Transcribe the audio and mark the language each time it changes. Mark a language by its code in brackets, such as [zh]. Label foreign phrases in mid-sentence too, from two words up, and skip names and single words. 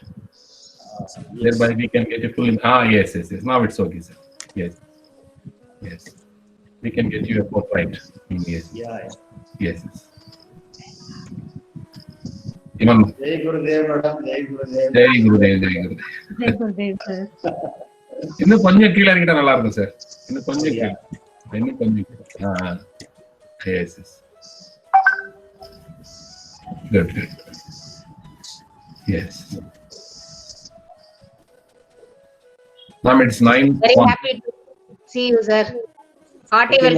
[en] Thereby we can get a full. Yes. Now it's okay, sir. Yes. We can get you a portrait. Yes. Yeah. Yes. Even [hi] जय गुरुदेव, madam. जय गुरुदेव. जय गुरुदेव. जय गुरुदेव, sir. [ta] இன்னும் கொஞ்சம் கீழே இருக்கிட்டா நல்லா இருக்கும் சார். இன்னும் கொஞ்சம் கீழே. [en] Yes. Good. Yes. Ma'am, it's 9. Very happy to see you, sir. Hearty welcome to you.